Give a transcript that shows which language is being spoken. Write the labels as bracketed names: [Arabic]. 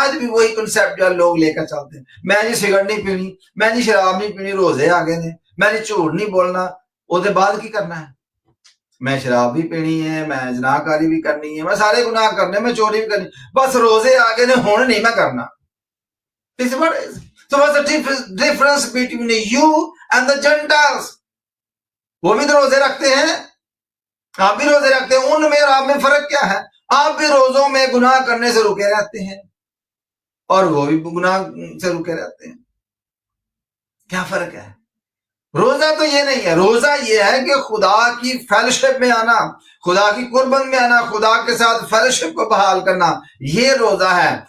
[Urdu] آج بھی وہی کنسیپٹ جو لوگ لے کر چلتے ہیں. میں نے سگریٹ نہیں پینی، میں نے شراب نہیں پینی، روزے آگے نے، میں نے جھوٹ نہیں بولنا. وہ بعد کی کرنا ہے، میں شراب بھی پینی ہے، میں زنا کاری بھی کرنی ہے، میں سارے گناہ کرنے، میں چوری بھی کرنی، بس روزے آگے نے ہون نہیں میں کرنا. [English] So what's the difference between you and the Gentiles? [Urdu] وہ بھی تو روزے رکھتے ہیں، آپ بھی روزے رکھتے ہیں. ان میں اور آپ میں فرق کیا ہے؟ آپ بھی روزوں میں گناہ کرنے سے رکے رہتے ہیں اور وہ بھی گناہ سے رکے رہتے ہیں. کیا فرق ہے؟ روزہ تو یہ نہیں ہے. روزہ یہ ہے کہ خدا کی فیلوشپ میں آنا، خدا کی قربت میں آنا، خدا کے ساتھ فیلوشپ کو بحال کرنا، یہ روزہ ہے.